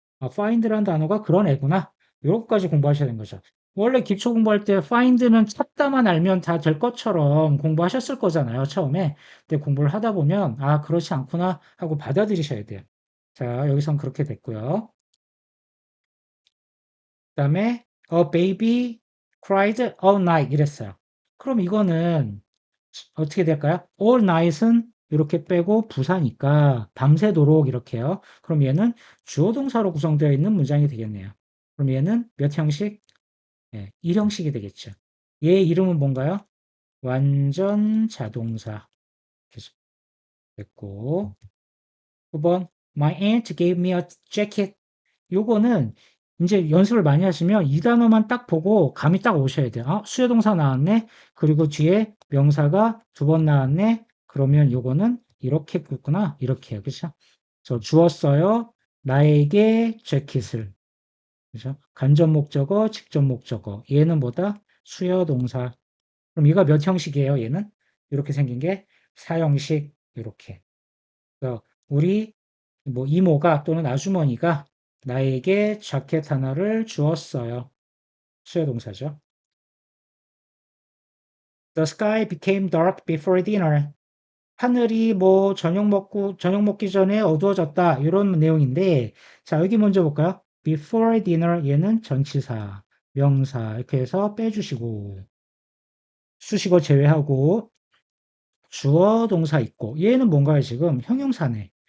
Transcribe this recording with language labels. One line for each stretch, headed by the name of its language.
Korean: find란 단어가 그런 애구나. 요것까지 공부하셔야 되는 거죠. 원래 기초 공부할 때 find는 찾다만 알면 다 될 것처럼 공부하셨을 거잖아요, 처음에. 근데 공부를 하다 보면 그렇지 않구나 하고 받아들이셔야 돼요. 자, 여기선 그렇게 됐고요. 그다음에
English: a baby cried all night
Korean: 이랬어요. 그럼 이거는 어떻게 될까요? all night은 이렇게 빼고 부사니까 밤새도록 이렇게요. 그럼 얘는 주어 동사로 구성되어 있는 문장이 되겠네요. 그럼 얘는 몇 형식? 네, 1형식이 되겠죠. 얘 이름은 뭔가요? 완전 자동사. 계속 됐고.
English: 9번 My aunt gave me a jacket.
Korean: 요거는 이제 연습을 많이 하시면 이 단어만 딱 보고 감이 딱 오셔야 돼요. 수요동사 나왔네. 그리고 뒤에 명사가 두 번 나왔네. 그러면 요거는 이렇게 굵구나. 이렇게요. 그렇죠? 저 주었어요. 나에게 재킷을. 그죠? 간접 목적어, 직접 목적어. 얘는 뭐다? 수요 동사. 그럼 얘가 몇 형식이에요? 얘는 이렇게 생긴 게 사형식 이렇게. 그래서 우리 뭐 이모가 또는 아주머니가 나에게 자켓 하나를 주었어요. 수요 동사죠.
English: The sky became dark before dinner.
Korean: 하늘이 뭐 저녁 먹기 전에 어두워졌다. 이런 내용인데, 자, 여기 먼저 볼까요? Before dinner, 얘는 전치사, 명사, 이렇게 해서 빼주시고, 수식어 제외하고, 주어 동사 있고, 얘는 뭔가요, 지금? 형용사네.